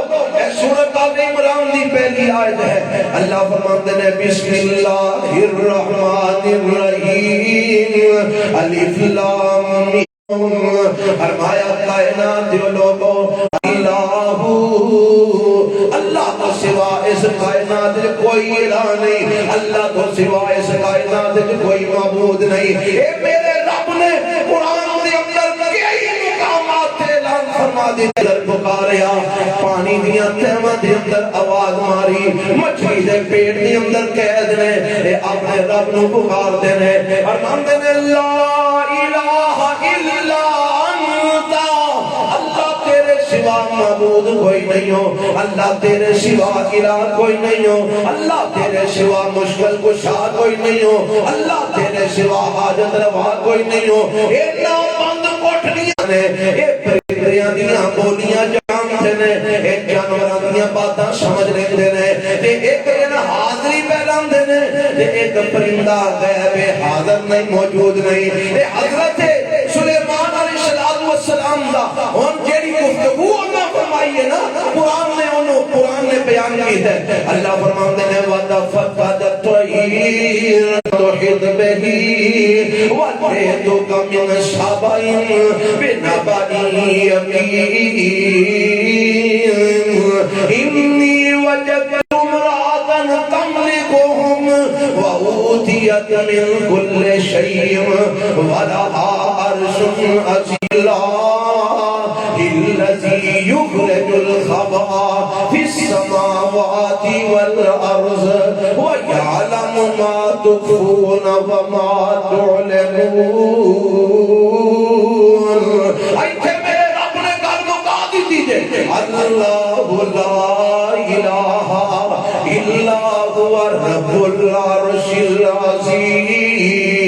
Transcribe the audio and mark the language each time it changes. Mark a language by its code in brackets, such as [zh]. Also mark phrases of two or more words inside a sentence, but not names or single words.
[pa] سورۃ آل عمران دی پہلی آیت ہے، [ur] اللہ فرماتے ہیں [ar] بسم اللہ الرحمن الرحیم الف لام میم، [pa] فرمایا کائنات دیو لوگو اللہ، اللہ تو سوا اس کائنات کوئی الہ نہیں، اللہ تو سوا اس کائنات کوئی معبود نہیں۔ اے میرے رب نے قرآن دے اندر کئی مقامات تے اعلان فرما دی، در پکاریا، پانی دیاں تہواں دے اندر آواز ماری، مچھلی دے پیٹ دے اندر قید نے، اے اپنے رب نو پکار دے نے، فرماندے نے [ar] لا الہ الا انت، [pa] اللہ تیرے سوا معبود کوئی نہیں ہو، اللہ تیرے سوا الہ کوئی نہیں ہو، اللہ تیرے سوا مشکل کشا کوئی نہیں ہو، اللہ تیرے سوا حاجت روا کوئی نہیں ہو۔ اے نا بند کوٹھڑیاں نے، اے پرندیاں دیاں بولیاں جانتے نے، اے جانوراں دیاں باتاں سمجھ لیندے نے، تے ایک دن حاضری پہلاندے نے، تے ایک پرندہ غیب حاضر نہیں، موجود نہیں۔ تے حضرت سلیمان [ar] علیہ السلام [pa] دا ہن جیڑی گفتگو انہاں فرمائی ہے نا، قرآن نے بیان کی ہے۔ [ur] اللہ فرماتے ہیں [ar] وَتَفَقَّدَ الطَّيْرَ تُحِطْ بِهِ وَأَتَيْتُكَ مِنْ سَبَإٍ بِنَبَإٍ يَقِينٍ إِنِّي وَجَدتُّ امْرَأَةً تَمْلِكُهُمْ وَأُوتِيَتْ مِنْ كُلِّ شَيْءٍ وَلَهَا عَرْشٌ عَظِيمٌ الذي يخرج الخبأ في السماوات والأرض ويعلم ما تخفون وما تعلنون۔ [pa] ایتھے میرے رب نے گل مکا دیتی جے، [ar] اللہ لا الہ الا هو رب العرش العظیم۔